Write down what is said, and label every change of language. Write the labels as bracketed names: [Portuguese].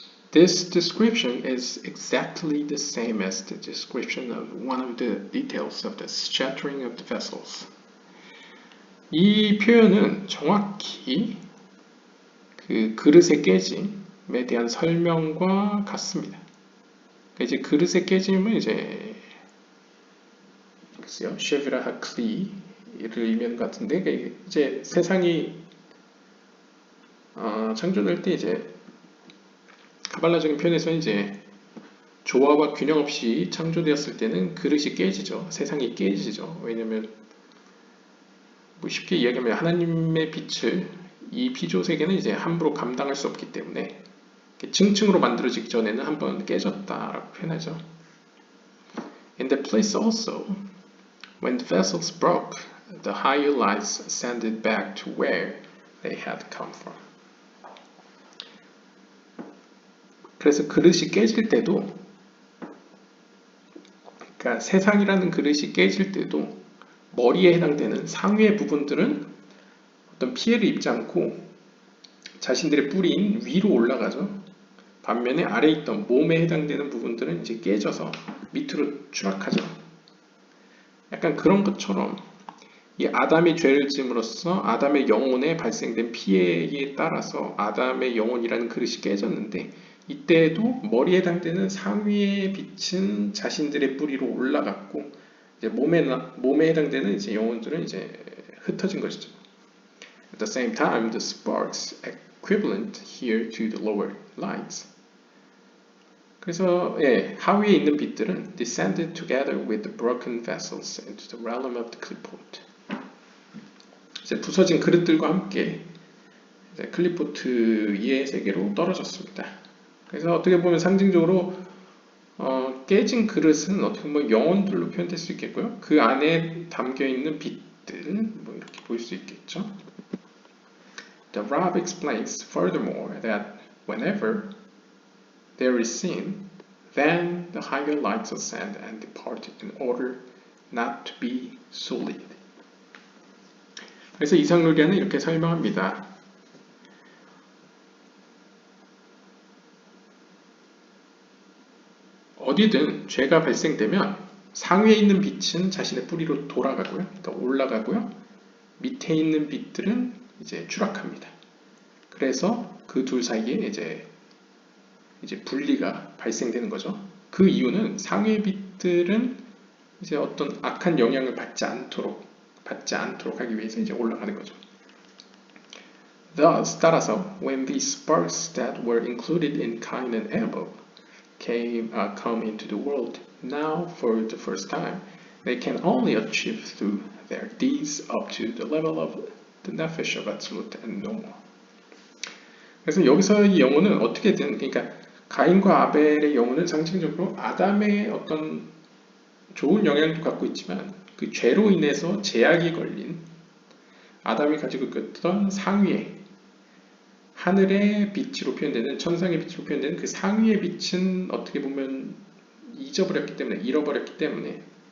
[English] This description is exactly the same as the description of one of the details of the shattering of the vessels. [Korean] 이 표현은 정확히 그 그릇의 깨짐에 대한 설명과 같습니다. 이제 그릇의 깨짐은 이제 글쎄요, 쉐브라 하클리 의미하는 것 같은데, 이제 세상이 창조될 때 이제 카발라적인 표현에서 이제 조화와 균형 없이 창조되었을 때는 그릇이 깨지죠. 세상이 깨지죠. 왜냐면 뭐 쉽게 이야기하면 하나님의 빛을 이 피조 세계는 이제 함부로 감당할 수 없기 때문에 층층으로 만들어지기 전에는 한번 깨졌다라고 표현하죠. [English] In that place also, when the vessels broke, the higher lights ascended back to where they had come from. [Korean] 그래서 그릇이 깨질 때도, 그러니까 세상이라는 그릇이 깨질 때도 머리에 해당되는 상위의 부분들은 어떤 피해를 입지 않고 자신들의 뿌리인 위로 올라가죠. 반면에 아래에 있던 몸에 해당되는 부분들은 이제 깨져서 밑으로 추락하죠. 약간 그런 것처럼 이 아담이 죄를 지음으로써 아담의 영혼에 발생된 피해에 따라서 아담의 영혼이라는 그릇이 깨졌는데, 이때에도 머리에 해당되는 상위의 빛은 자신들의 뿌리로 올라갔고 이제 몸에 해당되는 이제 영혼들은 이제 흩어진 것이죠. [English] At the same time, the sparks equivalent here to the lower lights. [Korean] 그래서 하위에 있는 빛들은 [English] descended together with the broken vessels into the realm of the clipot. [Korean] 이제 부서진 그릇들과 함께 이제 클리포트의 세계로 떨어졌습니다. 그래서 어떻게 보면 상징적으로 깨진 그릇은 어떻게 보면 영혼들로 표현될 수 있겠고요. 그 안에 담겨 있는 빛들 뭐 이렇게 보일 수 있겠죠. [English] The Rav explains furthermore that whenever there is sin, then the higher lights ascend and depart in order not to be sullied. [Korean] 그래서 이상루리아는 이렇게 설명합니다. 어디든 죄가 발생되면 상위에 있는 빛은 자신의 뿌리로 돌아가고요, 그러니까 올라가고요, 밑에 있는 빛들은 이제 추락합니다. 그래서 그 둘 사이에 이제 분리가 발생되는 거죠. 그 이유는 상위의 빛들은 이제 어떤 악한 영향을 받지 않도록 하기 위해서 이제 올라가는 거죠. [English] Thus, [Korean] 따라서 [English] when these sparks that were included in Cain and Abel come into the world now for the first time, they can only achieve through their deeds up to the level of the nefesh of absolute and no more. [Korean] 그래서 여기서 이 영혼은 어떻게든, 그러니까 가인과 아벨의 영혼은 상징적으로 아담의 어떤 좋은 영향도 갖고 있지만 그 죄로 인해서 제약이 걸린 아담이 가지고 있던 상위의 하늘의 빛으로 표현되는, 천상의 빛으로 표현되는 그 상위의 빛은 어떻게 보면 잃어버렸기 때문에